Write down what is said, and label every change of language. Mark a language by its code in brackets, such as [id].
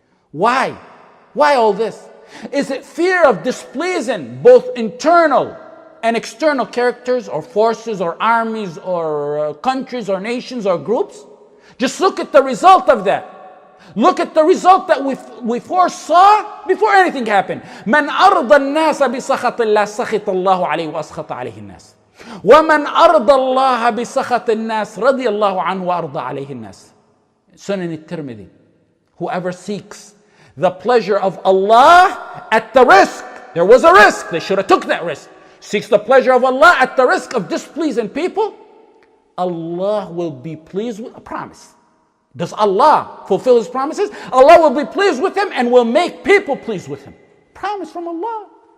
[en] Why? Why all this? Is it fear of displeasing both internal and external characters or forces or armies or countries or nations or groups? Just look at the result of that. Look at the result that we foresaw before anything happened. [ar] من أرضى الناس بسخط الله سخط الله عليه وأسخط عليه الناس. ومن أرضى الله بسخط الناس رضي الله عنه وأرضى عليه الناس. [en] Sunan al-Tirmidhi. Whoever seeks the pleasure of Allah at the risk, there was a risk, they should have took that risk, seeks the pleasure of Allah at the risk of displeasing people, Allah will be pleased with a promise. Does Allah fulfill His promises? Allah will be pleased with him and will make people pleased with him. Promise from Allah.